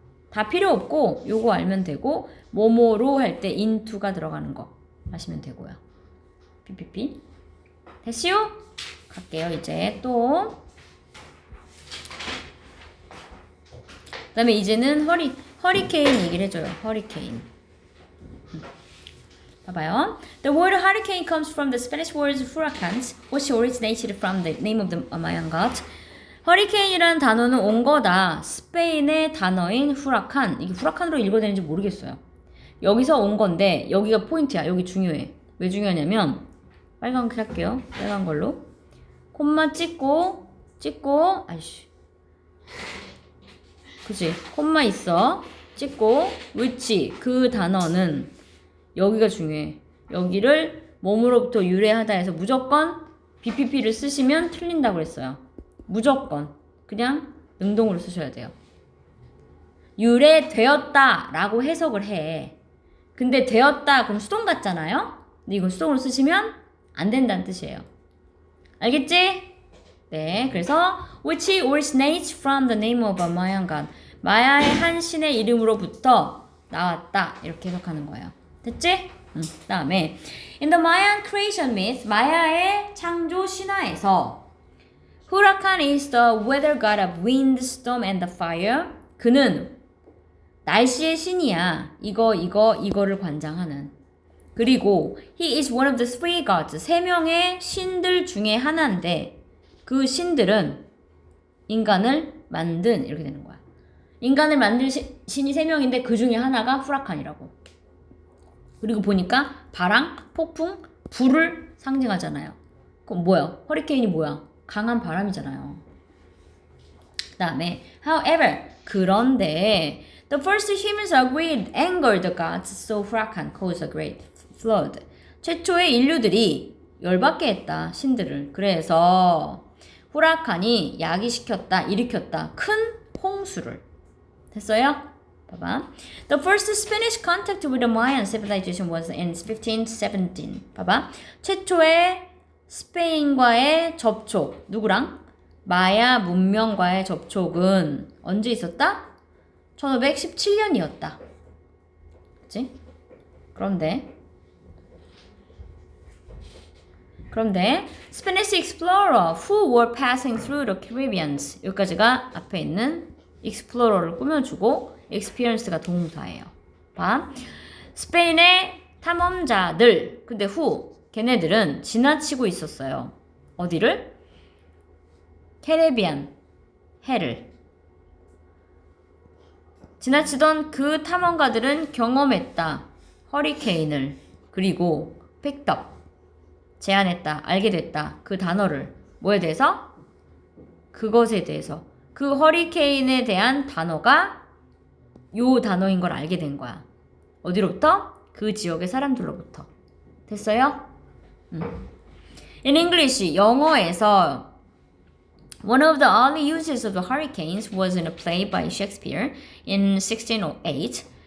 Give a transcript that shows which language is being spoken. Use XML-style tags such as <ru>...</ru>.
<ko>다 필요 없고 요거 알면 되고 뭐뭐로 할 때 into가 들어가는 거 하시면 되고요. PPP 됐시요? 갈게요. 이제 또 그 다음에 이제는 허리케인 얘기를 해줘요. 허리케인. 봐봐요.</ko> <en>The word hurricane comes from the Spanish word huracans, which originated from the name of the Mayan god.</en> <ko>허리케인이라는 단어는 온 거다. 스페인의 단어인 후라칸. 이게 후라칸으로 읽어야 되는지 모르겠어요. 여기서 온 건데 여기가 포인트야. 여기 중요해. 왜 중요하냐면 빨간 거 할게요. 빨간 걸로 콤마 찍고 아이씨 그치 콤마 있어. 찍고 which 그 단어는 여기가 중요해. 여기를 몸으로부터 유래하다 해서 무조건 BPP를 쓰시면 틀린다고 했어요. 무조건. 그냥 능동으로 쓰셔야 돼요. 유래되었다 라고 해석을 해. 근데 되었다 그럼 수동 같잖아요? 근데 이건 수동으로 쓰시면 안 된다는 뜻이에요. 알겠지? 네, 그래서</ko> <en>which originates from the name of a Mayan god.</en> <ko>마야의 한 신의 이름으로부터 나왔다. 이렇게 해석하는 거예요. 됐지? 그다음에</ko> <en>in the Mayan creation myth,</en> <ko>마야의 창조 신화에서</ko> <en>Huracan is the weather god of wind, storm, and the fire.</en> <ko>그는 날씨의 신이야. 이거를 관장하는. 그리고</ko> <en>he is one of the three gods.</en> <ko>세 명의 신들 중에 하나인데 그 신들은 인간을 만든 이렇게 되는 거야. 인간을 만든 신이 세 명인데 그 중에 하나가 후라칸이라고. 그리고 보니까 바람, 폭풍, 불을 상징하잖아요. 그럼 뭐야? 허리케인이 뭐야? 강한 바람이잖아요. 그 다음에</ko> <en>however</en> <ko>그런데</ko> <en>the first humans agreed anger the gods, so Huracan caused a great flood.</en> <ko>최초의 인류들이 열받게 했다 신들을. 그래서 후라칸이 야기시켰다, 일으켰다 큰 홍수를. 됐어요? 봐봐.</ko> <en>The first Spanish contact with the Mayan civilization was in 1517.</en> <ko>봐봐. 최초의 스페인과의 접촉. 누구랑? 마야 문명과의 접촉은 언제 있었다? 1517년이었다. 그치? 그런데</ko> <en>Spanish explorer who were passing through the Caribbeans.</en> <ko>여기까지가 앞에 있는 explorer를 꾸며주고 experience가 동사예요. 봐. 스페인의 탐험자들. 근데 걔네들은 지나치고 있었어요. 어디를? 캐리비안 해를. 지나치던 그 탐험가들은 경험했다. 허리케인을. 그리고 픽업. 제안했다. 알게 됐다. 그 단어를. 뭐에 대해서? 그것에 대해서. 그 허리케인에 대한 단어가 요 단어인 걸 알게 된 거야. 어디로부터? 그 지역의 사람들로부터. 됐어요?</ko> <en>In English,</en> <ko>영어에서</ko> <en>one of the early uses of the hurricanes was in a play by Shakespeare in 1608.</en>